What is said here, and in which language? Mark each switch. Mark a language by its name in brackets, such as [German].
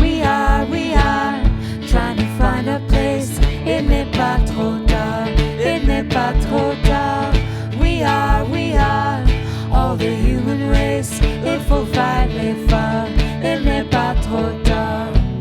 [English] We are trying to find a place. [French] Il n'est pas trop tard, il n'est pas trop tard. [English] We are all the human race. [French] Il faut faire l'effort, il n'est pas trop tard.